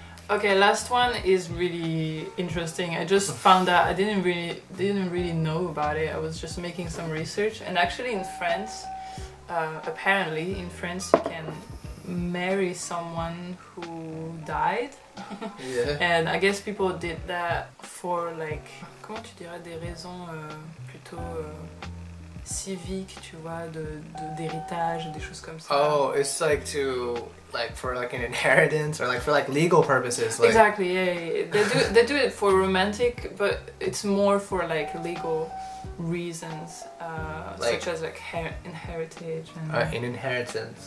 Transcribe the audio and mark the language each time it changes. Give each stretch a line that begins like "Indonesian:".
English: Okay, last one is really interesting. I just found out, I didn't really know about it. I was just making some research, and actually in France, apparently in France you can marry someone who died. And I guess people did that for like,
French: comment tu dirais, des raisons plutôt civiques, tu vois, d'héritage, des choses comme ça.
English: Oh, it's like for like an inheritance, or like for like legal purposes. Like. Exactly, yeah. They do it for romantic, but it's more for like legal reasons, such as like inheritance and an inheritance.